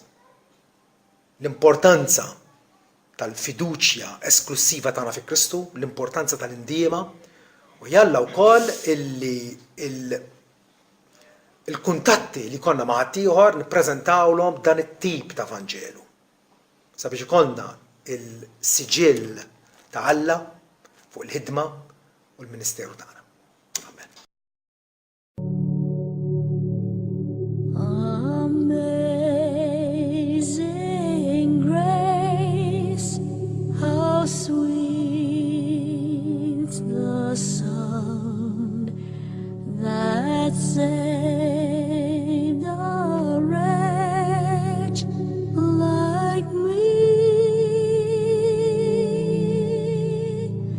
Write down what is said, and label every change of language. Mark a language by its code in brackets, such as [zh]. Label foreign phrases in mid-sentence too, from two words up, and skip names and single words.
[mt] L-importanza tal-fiduċja esklusiva tagħna fi Kristu, l-importanza tal-indiema u jalla wkoll il-kuntatti li konna ma' ħaddieħor nippreżentawlhom dan it-tip ta' Evanġelu. Sabiex ikollna il-siġill ta' Alla fuq il-ħidma u l-ministeru tagħna. [en] Sweet the sound that saved a wretch like me.